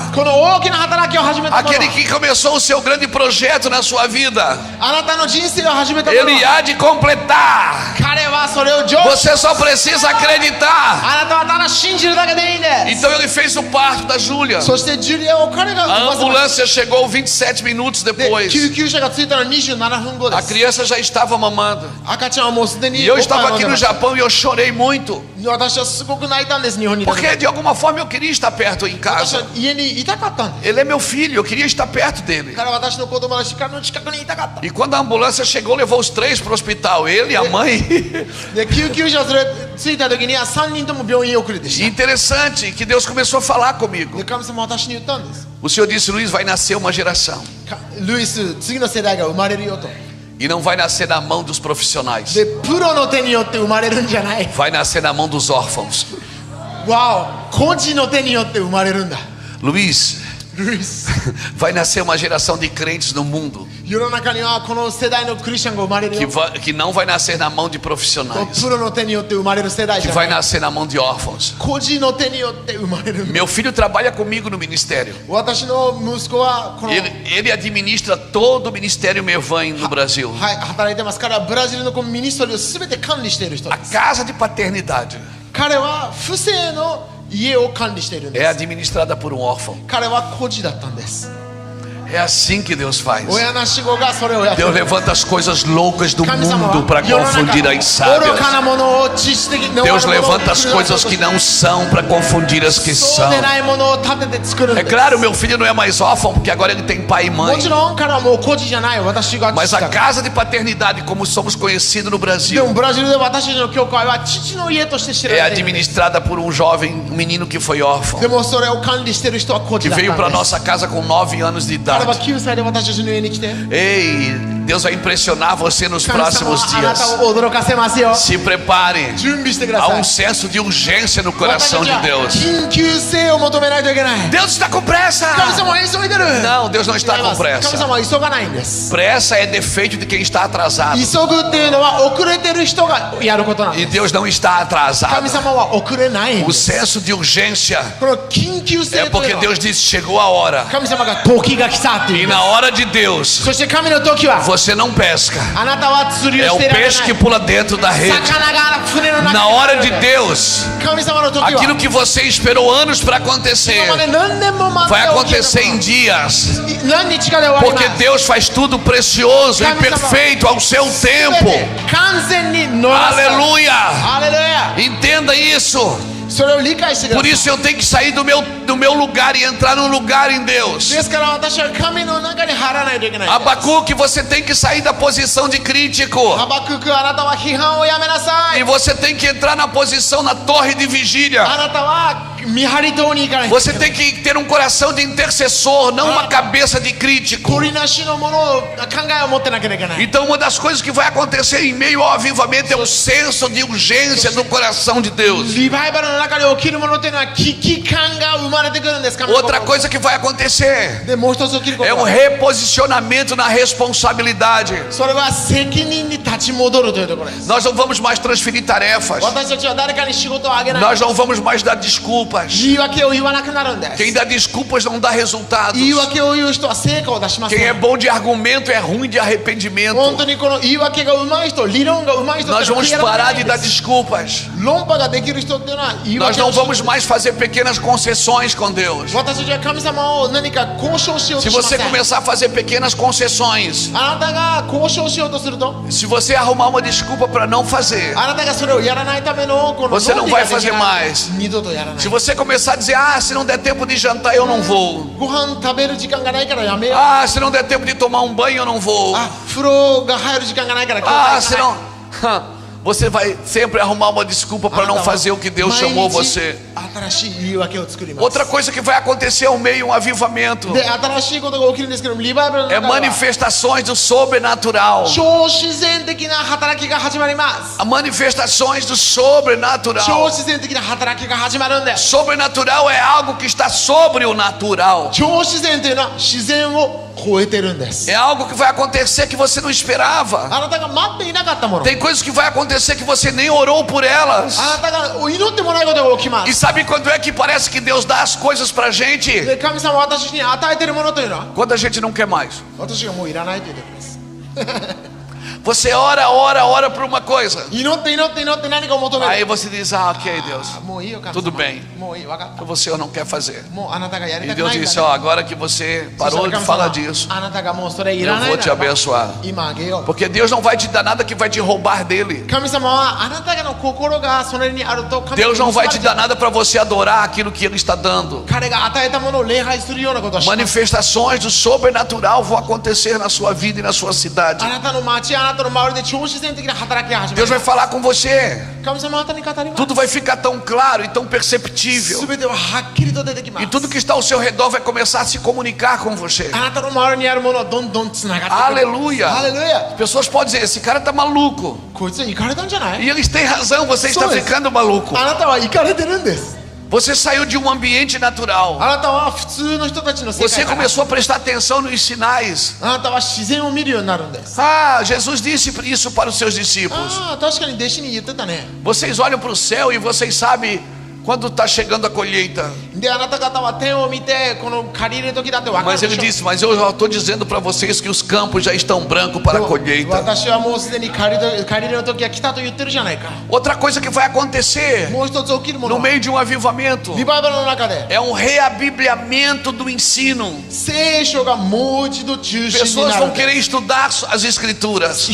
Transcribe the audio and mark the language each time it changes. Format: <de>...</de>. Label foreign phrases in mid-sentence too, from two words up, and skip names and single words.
<ja>この大きな働きを始めたもの</ja> <pt>aquele que começou o seu grande projeto na sua vida,</pt> <ja>あなたの人生を始めたもの</ja> <pt>ele</pt> <ja>は</ja> <pt>há de completar.</pt> <ja>彼はそれを成就</ja> <pt>Você só precisa acreditar.</pt> <ja>あなたはただ信じるだけでいいんです</ja> <pt>Então ele fez o parto da Júlia.</pt> <ja>そしてジュリアを彼が</ja> <pt>A</pt> <ja>産ませまし</ja> <pt>ambulância chegou 27 minutos</pt> <ja>たで</ja> <pt>depois.</pt> <ja>救急車が着いたのは27分後で</ja> <pt>A</pt> <ja>す</ja> <pt>criança já estava mamando.</pt> <ja>赤ちゃんはもうすでに</ja> <pt>E eu</pt> <ja>おっぱい</ja> <pt>estava</pt> <ja>を飲</ja> <pt>aqui</pt> <ja>んで</ja> <pt>no</pt> <ja>ました</ja> <pt>Japão e eu chorei muito.</pt> <ja>私はすごく泣いたんです日本にいた時</ja> <pt>Porque de alguma forma eu queria estar perto em</pt> <ja>私は</ja> <pt>casa.</pt> <ja>家にいたかったんです</ja> <pt>Ele é meu filho, eu queria estar perto dele.</pt> <ja>彼は私の子供だし彼の近くにいたかった</ja> <pt>E quando a ambulância chegou, levou os três para o hospital. Ele, a mãe.</pt> <ja>で救急車を連れ着いた時には3人とも病院遅れでし</ja> <pt>E interessante que Deus começou a falar</pt> <ja>た</ja> <pt>comigo.</pt> <ja>で神様は私に言ったんです</ja> <pt>O Senhor disse: Luiz, vai nascer uma geração.</pt> <ja>ルイス次の世代が生まれるよと</ja> <pt>E não vai nascer na mão dos profissionais.</pt> <ja>でプロの手によって生まれるんじゃない</ja> <pt>Vai nascer na mão dos órfãos.</pt> <ja>わお孤児の手によって生まれるんだ</ja> <pt>Luiz,</pt> <ja>ルイス</ja> <pt>vai nascer uma geração de crentes no mundo</pt> <ja>世の中にはこの世代のクリスチャンが生まれる</ja> <pt>que,</pt> <ja>よ</ja> <pt>que não vai nascer na mão de profissionais,</pt> <ja>プロの手によって生まれる世代</ja> <pt>que</pt> <ja>じゃ</ja> <pt>vai</pt> <ja>ない</ja> <pt>nascer na mão de órfãos.</pt> <ja>孤児の手によって生まれるんだ</ja> <pt>Meu filho trabalha comigo no ministério.</pt> <ja>私の息子はこの</ja> <pt>Ele administra todo o ministério Mevan no Brasil.</pt> <ja>はい働いてます彼はブラジルのこのミニストリーを全て管理している人</ja> <pt>A</pt> <ja>です</ja> <pt>casa de paternidade</pt> <ja>彼は父性の家を管理しているん</ja> <pt>é</pt> <ja>です</ja> <pt>administrada por um órfão.</pt> <ja>彼は孤児だったんです</ja> <pt>É assim que Deus faz.</pt> <ja>親なし子がそれをやってる</ja> <pt>Deus levanta as coisas loucas do</pt> <ja>神様</ja> <pt>mundo para</pt> <ja>は世の中</ja> <pt>confundir as</pt> <ja>愚</ja> <pt>sábias.</pt> <ja>かなものを知識的な</ja> <pt>Deus</pt> <ja>ものを</ja> <pt>levanta as</pt> <ja>作り出</ja> <pt>coisas</pt> <ja>そうと</ja> <pt>que</pt> <ja>して</ja> <pt>não são para confundir as que</pt> <ja>そう</ja> <pt>são.</pt> <ja>でないものを立てて作るん</ja> <pt>É</pt> <ja>です</ja> <pt>claro, meu filho não é mais órfão porque agora ele tem pai e</pt> <ja>も</ja> <pt>mãe.</pt> <ja>ちろん彼はもう孤児じゃない私が</ja> <pt>Mas</pt> <ja>父</ja> <pt>a</pt> <ja>だから</ja> <pt>casa de paternidade, como somos conhecidos no</pt> <ja>で</ja> <pt>Brasil,</pt> <ja>もブラジルで私たちの教会は父の家として知</ja> <pt>é</pt> <ja>られているんです</ja> <pt>administrada por um jovem, um menino que foi órfão,</pt> <ja>でもそれを管理してる人は孤</ja> <pt>que</pt> <ja>児だった</ja> <pt>veio para</pt> <ja>んです</ja> <pt>nossa casa com 9 anos de</pt> <ja>彼は</ja> <pt>idade.</pt> <ja>9歳で私たちの家に来て</ja> <pt>Ei, Deus vai impressionar você nos</pt> <ja>神様</ja> <pt>próximos</pt> <ja>はあなた</ja> <pt>dias.</pt> <ja>を驚かせますよ</ja> <pt>Se prepare.</pt> <ja>準備してくだ</ja> <pt>Há</pt> <ja>さい</ja> <pt>um senso de urgência no</pt> <ja>私</ja> <pt>coração</pt> <ja>たち</ja> <pt>de</pt> <ja>は</ja> <pt>Deus.</pt> <ja>緊急性を求めないといけない</ja> <pt>Deus está com pressa.</pt> <ja>神様は急いでる</ja> <pt>Não, Deus não está</pt> <ja>違い</ja> <pt>com</pt> <ja>ます神</ja> <pt>pressa.</pt> <ja>様は急がないんです</ja> <pt>Pressa é defeito de quem está atrasado.</pt> <ja>急ぐっていうのは遅れてる人がやることなん</ja> <pt>E</pt> <ja>です</ja> <pt>Deus não está</pt> <ja>神</ja> <pt>atrasado.</pt> <ja>様は遅れないん</ja> <pt>O</pt> <ja>です</ja> <pt>senso de urgência</pt> <ja>この緊急</ja> <pt>é</pt> <ja>性とい</ja> <pt>porque</pt> <ja>うのは</ja> <pt>Deus disse: chegou a hora.</pt> <ja>神様が時が来たってい</ja> <pt>E</pt> <ja>うんです</ja> <pt>na hora de Deus,</pt> <ja>そして神の時は</ja> <pt>você não pesca.</pt> <ja>あなたは釣り</ja> <pt>É</pt> <ja>を</ja> <pt>o</pt> <ja>していられない</ja> <pt>peixe que pula dentro da rede.</pt> <ja>魚が船の中に</ja> <pt>Na hora de Deus,</pt> <ja>神様の時は</ja> <pt>aquilo que você esperou anos para</pt> <ja>今</ja> <pt>acontecer</pt> <ja>まで何年も待</ja> <pt>vai</pt> <ja>って起き</ja> <pt>acontecer</pt> <ja>る</ja> <pt>em dias.</pt> <ja>の何日かで終わり</ja> <pt>Porque</pt> <ja>ます</ja> <pt>Deus faz tudo precioso e perfeito ao seu</pt> <ja>全</ja> <pt>tempo.</pt> <ja>て完全に逃さない</ja> <pt>Aleluia!</pt> <ja>ハレルヤ</ja> <pt>Entenda isso.</pt> <ja>それを理解してくだ</ja> <pt>Por</pt> <ja>さい</ja> <pt>isso eu teneu que sair do meu lugar e entrar num lugar em Deus.</pt> <ja>ですから私は神の中に入らないといけない</ja> <pt>Abacuque, você tem que sair da posição de crítico.</pt> <ja>ハバククあなたは批判をやめなさ</ja> <pt>E</pt> <ja>い</ja> <pt>você tem que entrar na posição na torre de vigília.</pt> <ja>あなたは見張り塔に行かないとい</ja> <pt>Você</pt> <ja>けない</ja> <pt>tem que ter um coração de intercessor, não uma cabeça de crítico.</pt> <ja>取りなしのものを考えを持ってなきゃいけない</ja> <pt>Então, uma das coisas que vai acontecer em meio ao avivamento é o senso de urgência do coração de Deus.</pt> <ja>リバイバルの中で起きるものというのは危機感が生まれてくるんです神の</ja> <pt>Outra</pt> <ja>心</ja> <pt>coisa que vai acontecer</pt> <ja>でもう一つ起きるこ</ja> <pt>é</pt> <ja>と</ja> <pt>um</pt> <ja>は</ja> <pt>reposicionamento na responsabilidade.</pt> <ja>それは責任に立ち戻るというところです</ja> <pt>Nós não vamos mais transferir tarefas.</pt> <ja>私たちは誰かに仕事をあげない</ja> <pt>Nós não vamos mais dar desculpas.</pt> <ja>言い訳を言わなくなるんです</ja> <pt>Quem dá desculpas não dá resultados.</pt> <ja>言い訳を言う人は成果を出しませ</ja> <pt>Quem é</pt> <ja>ん</ja> <pt>bom de argumento é ruim de arrependimento.</pt> <ja>本当にこの言い訳が上手い人理論が上手い人</ja> <pt>Nós</pt> <ja>ってのは</ja> <pt>vamos</pt> <ja>悔い改め</ja> <pt>parar</pt> <ja>ない</ja> <pt>de</pt> <ja>ん</ja> <pt>dar</pt> <ja>です</ja> <pt>desculpas.</pt> <ja>論破ができる人っていうのは言い</ja> <pt>Nós</pt> <ja>訳</ja> <pt>não</pt> <ja>をしない</ja> <pt>vamos mais fazer pequenas concessões com Deus.</pt> <ja>私たちは神様を何か交渉しよう</ja> <pt>Se</pt> <ja>としませ</ja> <pt>você</pt> <ja>ん</ja> <pt>começar a fazer pequenas concessões,</pt> <ja>あなたが交渉しようとすると</ja> <pt>se você arrumar uma desculpa para não fazer,</pt> <ja>あなたがそれをやらないためのこの</ja> <pt>Você não</pt> <ja>論理</ja> <pt>vai</pt> <ja>ができない</ja> <pt>fazer mais.</pt> <ja>二度とやらない</ja> <pt>se você começar a dizer, ah, se não der tempo de jantar, eu não vou.</pt> <ja>ご飯食べる時間がないからやめよう</ja> <pt>Ah, se não der tempo de tomar um banho, eu não vou.</pt> <ja>あ風呂が入る時間がないから今</ja> <pt>Ah,</pt> <ja>日</ja> <pt>se</pt> <ja>は</ja> <pt>não. Você vai sempre arrumar uma desculpa para não fazer o que Deus chamou você.</pt> <ja>新しい言い訳を作ります</ja> <pt>Outra coisa que vai acontecer ao meio um avivamento</pt> <ja>で新しいことが起きるんですけどリバイバルの</ja> <pt>é</pt> <ja>中では</ja> <pt>manifestações do sobrenatural.</pt> <ja>超自然的な働きが始まります</ja> <pt>Há manifestações do sobrenatural.</pt> <ja>超自然的な働きが始まるんです</ja> <pt>Sobrenatural é algo que está sobre o natural.</pt> <ja>超自然というのは自然を超えてるんです</ja> <pt>É algo que vai acontecer que você não esperava.</pt> <ja>あなたが待っていなかったもの</ja> <pt>Tem coisas que vai acontecer que você nem orou por elas.</pt> <ja>あなたが祈ってもないことが起きま</ja> <pt>E</pt> <ja>す</ja> <pt>sabe quando é que parece que Deus dá as coisas pra gente?</pt> <ja>で神様は私に与えているものというのは</ja> <pt>Quando a gente não quer mais.</pt> <ja>私がもういらないという時です</ja> <pt>Você ora por uma coisa.</pt> <ja>祈って祈って祈って何かを求め</ja> <pt>Aí</pt> <ja>る</ja> <pt>você diz, ah, ok, Deus.</pt> <ja>もういいよ神</ja> <pt>Tudo</pt> <ja>様</ja> <pt>bem.</pt> <ja>もういい分かった</ja> <pt>Você não quer fazer.</pt> <ja>もうあなたがやり</ja> <pt>E</pt> <ja>たく</ja> <pt>Deus</pt> <ja>ないんだ</ja> <pt>disse, ó, agora que você</pt> <ja>そした</ja> <pt>parou</pt> <ja>ら</ja> <pt>de</pt> <ja>神</ja> <pt>falar</pt> <ja>様</ja> <pt>disso,</pt> <ja>あなたがもうそれいら</ja> <pt>eu</pt> <ja>ない</ja> <pt>vou</pt> <ja>な</ja> <pt>te</pt> <ja>らば</ja> <pt>abençoar.</pt> <ja>今あげよう</ja> <pt>Porque Deus não vai te dar nada que vai te roubar dele.</pt> <ja>神様はあなたの心がそれにあると神</ja> <pt>Deus</pt> <ja>様</ja> <pt>não</pt> <ja>に</ja> <pt>vai</pt> <ja>結</ja> <pt>te</pt> <ja>ばれ</ja> <pt>dar nada para você adorar aquilo que ele está dando.</pt> <ja>彼が与えたものを礼拝するようなことをします</ja> <pt>Manifestações do sobrenatural vão acontecer na sua vida e na sua cidade.</pt> <ja>あなたの街あなたの周りで超自然的な働きが始ま</ja> <pt>Deus</pt> <ja>る</ja> <pt>vai falar com você.</pt> <ja>神様はあなたに語ります</ja> <pt>Tudo vai ficar tão claro e tão perceptível.</pt> <ja>全てははっきりと出てきま</ja> <pt>E</pt> <ja>す</ja> <pt>tudo que está ao seu redor vai começar a se comunicar com você.</pt> <ja>あなたの周りにあるものはどんどんつながってくる</ja> <pt>Aleluia.</pt> <ja>ハレルヤ</ja> <pt>Pessoas podem dizer, esse cara tá maluco.</pt> <ja>こいつは行かれたんじゃない</ja> <pt>E eles têm razão, você está Sou esse. ficando maluco.</pt> <ja>あなたは行かれてるんです</ja> <pt>Você saiu de um ambiente natural.</pt> <ja>あなたは普通の人たちの世</ja> <pt>Você</pt> <ja>界から</ja> <pt>começou a prestar atenção nos sinais.</pt> <ja>あなたは自然を見るようになるんです</ja> <pt>Ah, Jesus disse isso para os seus discípulos.</pt> <ja>ああ確かに弟子に言ってたね</ja> <pt>Vocês olham para o céu e vocês sabem quando está chegando a colheita.</pt> <ja>であなた方は天を見てこの借り入れ時だって分かる</ja> <pt>Mas</pt> <ja>で</ja> <pt>ele</pt> <ja>しょ</ja> <pt>disse, mas eu já estou dizendo para vocês que os campos já estão brancos para a colheita.</pt> <ja>私はもうすでに借り入れの時が来たと言ってるじゃないか</ja> <pt>Outra coisa que vai acontecer</pt> <ja>もう一つ起きるも</ja> <pt>no</pt> <ja>の</ja> <pt>meio de um avivamento</pt> <ja>リバイバルの中で</ja> <pt>é um reabibliamento do ensino.</pt> <ja>聖書がもう一度中心に</ja> <pt>Pessoas</pt> <ja>な</ja> <pt>vão</pt> <ja>る</ja> <pt>querer estudar as escrituras.</pt>